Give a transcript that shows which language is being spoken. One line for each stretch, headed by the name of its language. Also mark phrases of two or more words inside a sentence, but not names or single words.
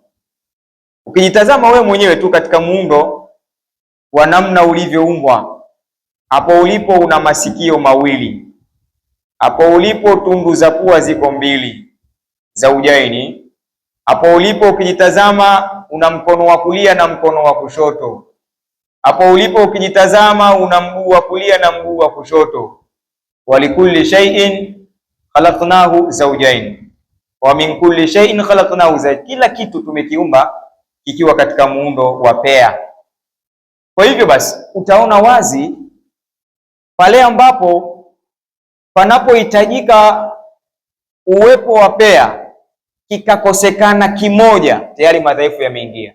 Swahili: Ukijitazama we mwenyewe tu katika muundo wa namna ulivyoumbwa, hapo ulipo una masikio mawili, hapo ulipo tundu za pua ziko mbili za ujaini, hapo ulipo ukijitazama una mkono wa kulia na mkono wa kushoto, hapo ulipo ukijitazama una mguu wa kulia na mguu wa kushoto.
Arabic: ولكل شيء خلقناه زوجين ومن كل شيء خلقناه زوجين.
Swahili: Kila kitu tumekiumba kikiwa katika muundo wa pea. Kwa hivyo basi utaona wazi pale ambapo panapohitajika uwepo wa pea kikakosekana kimoja, tayari madhaifu yameingia.